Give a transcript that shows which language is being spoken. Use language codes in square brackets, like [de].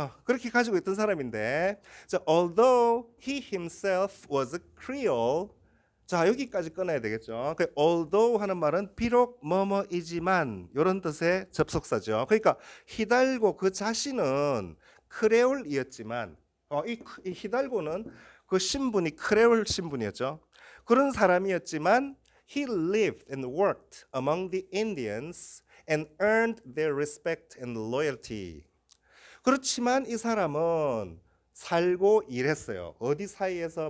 [ko] 그렇게 가지고 있던 사람인데, 자, [en] although he himself was a Creole, [ko] 자 여기까지 끊어야 되겠죠. 그 although 하는 말은 비록 뭐뭐이지만 이런 뜻의 접속사죠. 그러니까 히달고 그 자신은 크레올이었지만, 이 히달고는 그 신분이 크레올 신분이었죠. 그런 사람이었지만 [en] he lived and worked among the Indians and earned their respect and loyalty. [ko] 그렇지만 이 사람은 살고 일했어요. 어디 사이에서?